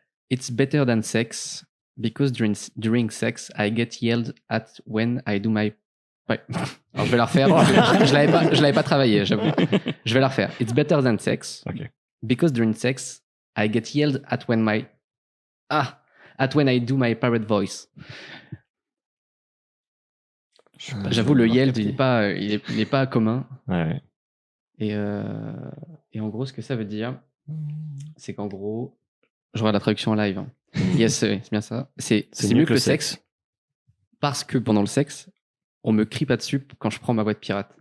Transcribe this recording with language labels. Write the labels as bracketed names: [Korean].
[English] It's better than sex because during sex I get yelled at when I do my. [French] Ouais. Alors je vais la refaire. Je l'avais pas travaillé, j'avoue. Je vais la refaire. [English] It's better than sex [French] Ok. [English] because during sex I get yelled at when I do my parrot voice. [French] J'avoue, le yelled, il est pas commun. Ouais. Et en gros, ce que ça veut dire, c'est qu'en gros, je regarde la traduction en live. Hein. Yes, c'est bien ça. C'est mieux que le sexe. Parce que pendant le sexe, on me crie pas dessus quand je prends ma voix de pirate.